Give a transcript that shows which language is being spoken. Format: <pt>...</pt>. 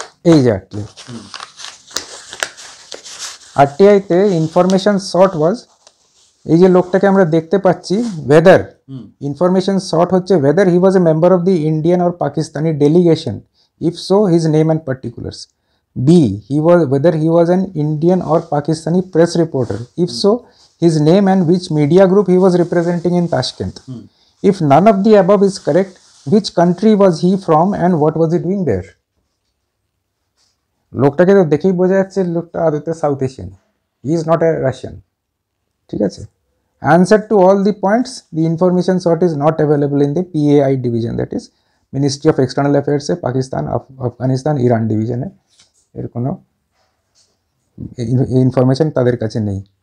<bn>এই যে আরটিআইতে information short ওয়াজ, এই যে লোকটাকে আমরা দেখতে পাচ্ছি ওয়েদার ইনফরমেশন শর্ট হচ্ছে</bn> <en>Whether he was a member of the Indian or Pakistani delegation, if so his name and particulars. B whether he was an Indian or Pakistani press reporter, if so his name and which media group he was representing in Tashkent. If none of the above is correct, which country was he from and what was he doing there?</en> <bn>লোকটাকে তো দেখেই বোঝা যাচ্ছে লোকটা আদতে south Asian,</bn> <en>He is not a Russian.</en> <bn>ঠিক আছে,</bn> <en>answer to all the points, the information sought is not available in the PAI division, that is ministry of external অ্যাফেয়ার্সে</en> <bn>Pakistan, Afghanistan, Iran ডিভিশনে এর কোনো ইনফরমেশন তাদের কাছে নেই।</bn>